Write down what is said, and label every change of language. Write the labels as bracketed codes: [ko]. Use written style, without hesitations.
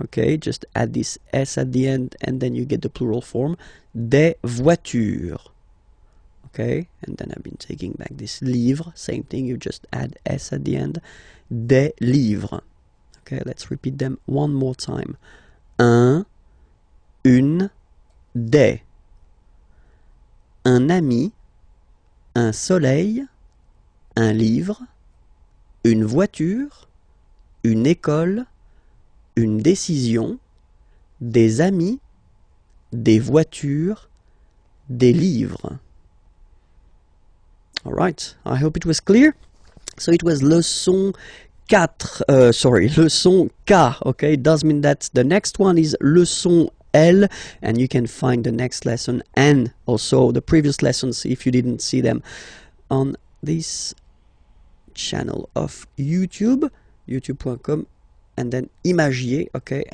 [en] Okay, just add this S at the end and then you get the plural form, [fr] des voitures. [en] Okay, and then I've been taking back this livre, same thing, you just add S at the end, [fr] des livres. [en] Okay, let's repeat them one more time. [fr] Un, une, des. Un ami, un soleil, un livre, une voiture, une école, une décision, des amis, des voitures, des livres. [en] All right, I hope it was clear. So it was leçon 4, leçon K, okay? It does mean that the next one is leçon L, and you can find the next lesson and also the previous lessons if you didn't see them on this channel of YouTube, youtube.com, and then Imagier, okay?